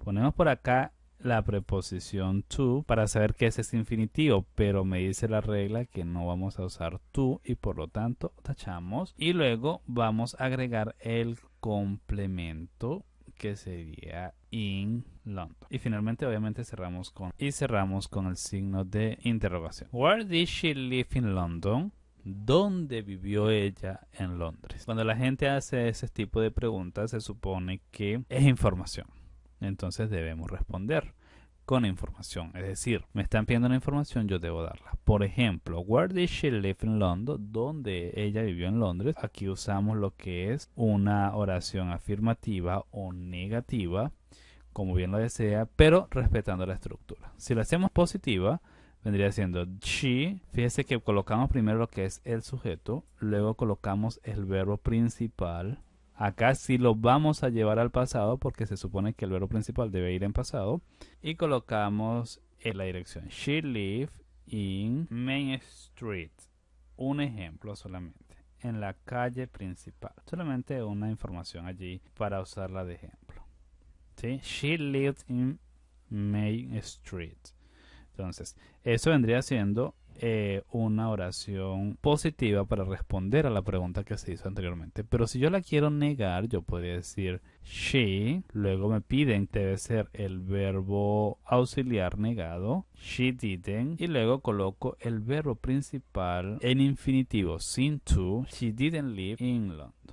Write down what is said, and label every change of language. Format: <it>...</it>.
<es>Ponemos por acá la preposición to para saber que ese es infinitivo, pero me dice la regla que no vamos a usar to y por lo tanto tachamos y luego vamos a agregar el complemento que sería in London. Y finalmente obviamente cerramos con el signo de interrogación.</es> <en>Where did she live in London?</en> <es>¿Dónde vivió ella en Londres? Cuando la gente hace ese tipo de preguntas se supone que es información. Entonces debemos responder con información. Es decir, me están pidiendo una información, yo debo darla. Por ejemplo,</es> <en>where did she live in London?</en> <es>¿Dónde ella vivió en Londres? Aquí usamos lo que es una oración afirmativa o negativa, como bien lo desea, pero respetando la estructura. Si la hacemos positiva, vendría siendo she. Fíjese que colocamos primero lo que es el sujeto, luego colocamos el verbo principal. Acá sí lo vamos a llevar al pasado porque se supone que el verbo principal debe ir en pasado. Y colocamos en la dirección.</es> <en>She lived in Main Street.</en> <es>Un ejemplo solamente. En la calle principal. Solamente una información allí para usarla de ejemplo. ¿Sí?</es> <en>She lived in Main Street.</en> <es>Entonces, eso vendría siendo una oración positiva para responder a la pregunta que se hizo anteriormente. Pero si yo la quiero negar, yo podría decir she, luego me piden, debe ser el verbo auxiliar negado,</es> <en>she didn't,</en> <es>y luego coloco el verbo principal en infinitivo sin to,</es> <en>she didn't live in London.</en>